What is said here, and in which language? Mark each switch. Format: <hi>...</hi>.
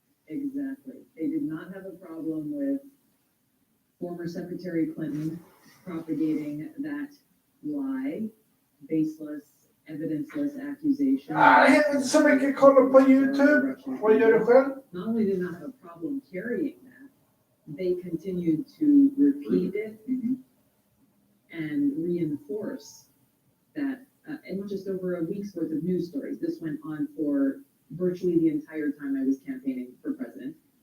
<en>Exactly. They did not have a problem with former Secretary Clinton propagating that lie, baseless, evidenceless accusation.</en> <sv>Nej, så mycket kollar på YouTube. Vad gör du själv?</sv> <en>Not only did not have a problem carrying that, they continued to repeat it and reinforce that, and not just over a week's worth of news stories. This went on for virtually the entire time I was campaigning for president.</en>